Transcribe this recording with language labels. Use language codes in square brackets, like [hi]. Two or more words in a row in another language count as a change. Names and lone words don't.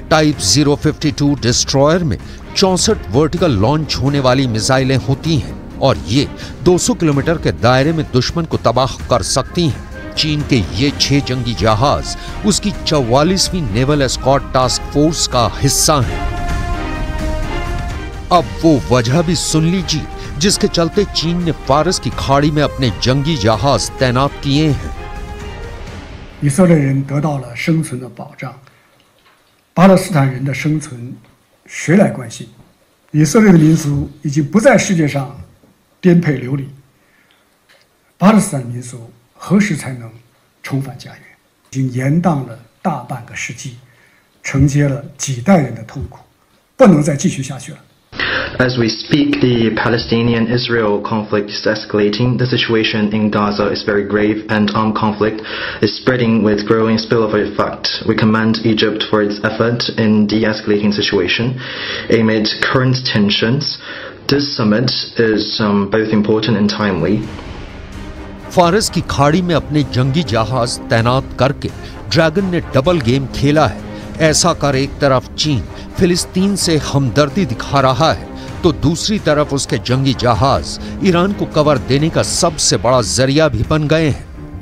[hi] टाइप 052 डिस्ट्रॉयर में 64 [en] vertical launch [hi] होने वाली मिसाइलें होती हैं और ये 200 किलोमीटर के दायरे में दुश्मन को तबाह कर सकती हैं। चीन के ये 6 जंगी जहाज उसकी 44वीं [en] naval escort task force [hi] का हिस्सा हैं। अब वो वजह भी सुन लीजिए जिसके चलते चीन ने फारस की खाड़ी में अपने जंगी जहाज तैनात किए हैं। [zh] 以色列人得到了生存的保障，巴勒斯坦人的生存谁来关心？以色列的民族已经不在世界上颠沛流离，巴勒斯坦民族何时才能重返家园？已经延宕了大半个世纪，承接了几代人的痛苦，不能再继续下去了。 [en] As we speak, the Palestinian-Israel conflict is escalating. The situation in Gaza is very grave, and armed conflict is spreading with growing spillover effect. We commend Egypt for its effort in de-escalating situation. Amid current tensions, this summit is both important and timely. [hi] फारस की खाड़ी में अपने जंगी जहाज तैनात करके ड्रैगन ने डबल गेम खेला है। ऐसा कर एक तरफ चीन फिलिस्तीन से हमदर्दी दिखा रहा है तो दूसरी तरफ उसके जंगी जहाज ईरान को कवर देने का सबसे बड़ा जरिया भी बन गए हैं।